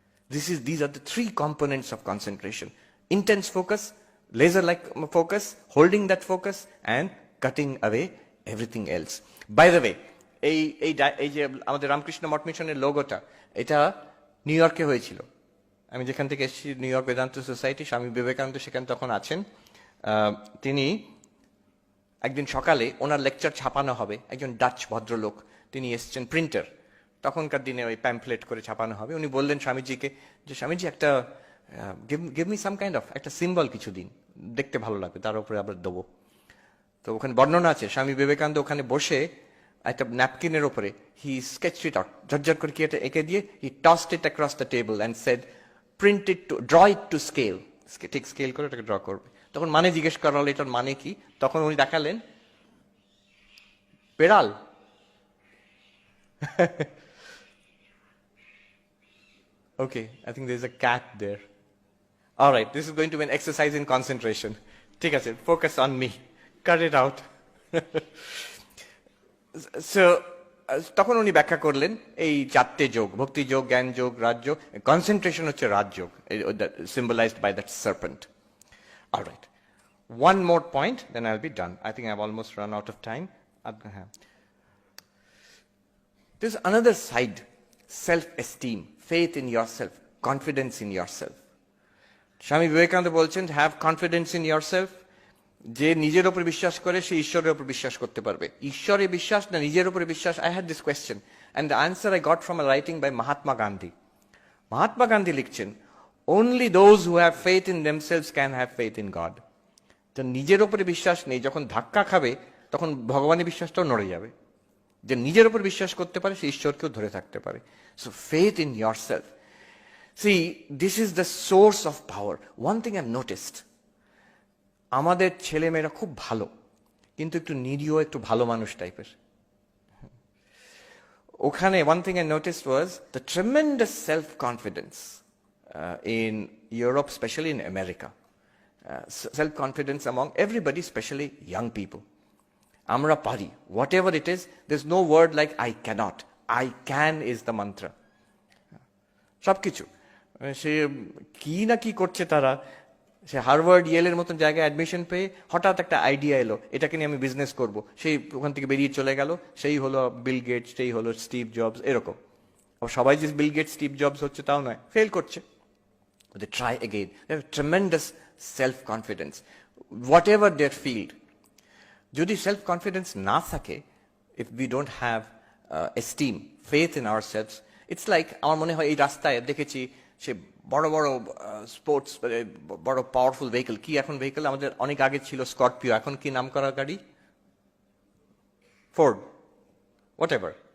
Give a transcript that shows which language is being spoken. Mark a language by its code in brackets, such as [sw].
[en] These are the three components of concentration: intense focus, laser-like focus, holding that focus, and cutting away everything else. By the way, [bn] এই যে আমাদের রামকৃষ্ণ মঠ মিশনের লোগোটা, এটা new ইয়র্কে হয়েছিল। আমি যেখান থেকে এসেছি, new York Vedanta society, Swami Vivekananda সেখানে তখন আছেন। তিনি একদিন সকালে ওনার লেকচার ছাপানো হবে, একজন ডাচ ভদ্রলোক তিনি এসছেন, প্রিন্টার, তখনকার দিনে ওই প্যাম্পলেট করে ছাপানো হবে। উনি বললেন স্বামীজিকে যে স্বামীজি একটা [en] give me some kind of [bn] একটা সিম্বল কিছু দিন, দেখতে ভালো লাগবে, তার উপরে আবার দেবো। তো ওখানে বর্ণনা আছে, স্বামী বিবেকানন্দ ওখানে বসে একটা ন্যাপকিনের ওপরে [en] he sketched it out, [bn] ঝরঝর করে কি একটা এঁকে দিয়ে [en] he tossed it across the table and said print it to draw it to scale, [bn] ঠিক স্কেল করে এটাকে ড্র করবে। তখন মানে জিজ্ঞেস করা হলো এটার মানে কি, তখন উনি দেখালেন বেড়াল। [en] Okay, I think there's a cat there. All right, this is going to be an exercise in concentration. Take a second, focus on me. Cut it out. [bn] So, তখন উনি ব্যাখ্যা করলেন এই চারটে যোগ, ভক্তি যোগ, জ্ঞান যোগ, রাজযোগ। কনসেন্ট্রেশন হচ্ছে Rajyoga, [en] symbolized by that serpent. All right. One more point, then I'll be done. I think I've almost run out of time. There's another side, self-esteem, faith in yourself, confidence in yourself. [bn] Swami Vivekananda বলছেন, [en] Have confidence in yourself. [bn] যে নিজের উপর বিশ্বাস করে সে ঈশ্বরের উপর বিশ্বাস করতে পারবে। ঈশ্বরে বিশ্বাস না নিজের উপরে বিশ্বাস? [en] I had this question and the answer I got from a writing by Mahatma Gandhi. Mahatma Gandhi [bn] লিখছেন, [en] only those who have faith in themselves can have faith in God. [bn] তো নিজের উপরে বিশ্বাস নেই, যখন ধাক্কা খাবে তখন ভগবানের বিশ্বাসটাও নড়ে যাবে। যে নিজের উপর বিশ্বাস করতে পারে সে ঈশ্বরকেও ধরে থাকতে পারে। [en] So faith in yourself. See, this is the source of power. One thing I've noticed, [bn] আমাদের ছেলেমেয়েরা খুব ভালো, কিন্তু একটু নিরীহ, একটু ভালো মানুষ টাইপের। ওখানে [en] one thing I noticed was the tremendous self-confidence in Europe, especially in America. Self-confidence among everybody, especially young people. [bn] Amra pari, [en] whatever it is, there's no word like I cannot. I can is the mantra. [bn] সবকিছু সে কি না কি করছে তারা, সে Harvard ইয়েলের মতন জায়গায় admission পেয়ে হঠাৎ একটা আইডিয়া এলো, এটাকে নিয়ে আমি বিজনেস করব, সেই ওখান থেকে বেরিয়ে চলে গেল, সেই হলো বিল গেটস, সেই হলো স্টিভ জবস, এরকম। সবাই যে বিল গেটস স্টিভ জবস হচ্ছে তাও নয়, ফেল করছে। [en] They try again. They have tremendous self-confidence, whatever their field. [bn] যদি সেলফ কনফিডেন্স না থাকে, [en] if we don't have esteem, faith in ourselves, it's like, [bn] আমার মনে হয় এই রাস্তায় দেখেছি সে বড় বড় স্পোর্টস, বড় পাওয়ারফুল ভেহিকল, কি এখন ভেহিকল, আমাদের অনেক আগে ছিল স্করপিও, এখন কি নাম করা গাড়ি, ফোর্ড, [en] Whatever.